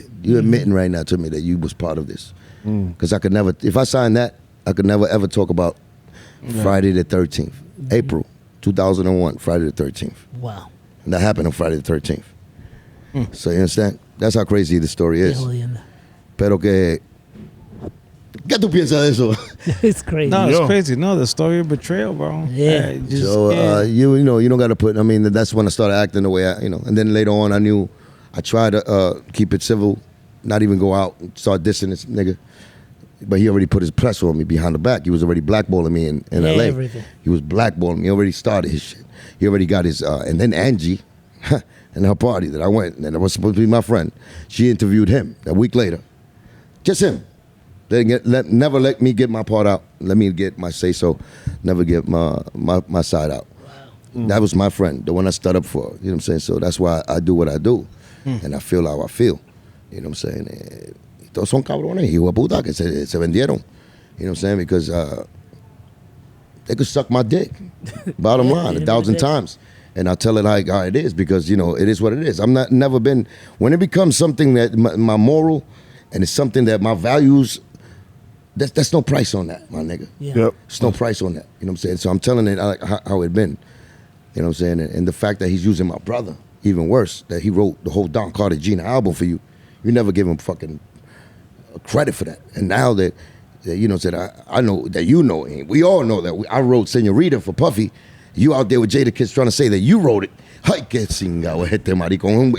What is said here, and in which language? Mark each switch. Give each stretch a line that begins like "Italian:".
English: You're admitting right now to me that you was part of this. Because I could never, if I signed that, I could never ever talk about Friday the 13th, April 2001, Friday the 13th. Wow. And that happened on Friday the 13th. So you understand? That's how crazy the story is.
Spanish: Pero que, ¿qué tú piensas de eso?
English: It's crazy. No, it's crazy. No, the story of betrayal, bro. Yeah. So you know, you don't got to put. I mean, that's when I started acting the way I, you know. And then later on, I knew I tried to keep it civil, not even go out and start dissing this nigga. But he already put his press on me behind the back. He was already blackballing me in LA. Everything. He was blackballing me. He already started his shit. He already got his. And then Angie, and her party that I went, and that was supposed to be my friend. She interviewed him a week later. Just him. Never let me get my part out. Let me get my say so. Never get my side out. Wow. That was my friend, the one I stood up for. You know what I'm saying? So that's why I do what I do. And I feel how I feel. You know what I'm saying?
Spanish: Todos son cabrones, hijo de puta, que se vendieron.
English: You know what I'm saying? Because they could suck my dick. Bottom line, 1,000 times. And I tell it like how it is because, you know, it is what it is. I'm not never been, when it becomes something that my moral and it's something that my values, that's no price on that, my nigga. Yeah. Yep. There's no price on that. You know what I'm saying? So I'm telling it like how it been. You know what I'm saying? And the fact that he's using my brother, even worse, that he wrote the whole Don Carter Gina album for you. You never give him fucking credit for that. And now that you know, said I know that you know, and we all know that I wrote Señorita for Puffy. You out there with Jada Kids trying to say that you wrote it.
Spanish: Ay, que chingado este maricón.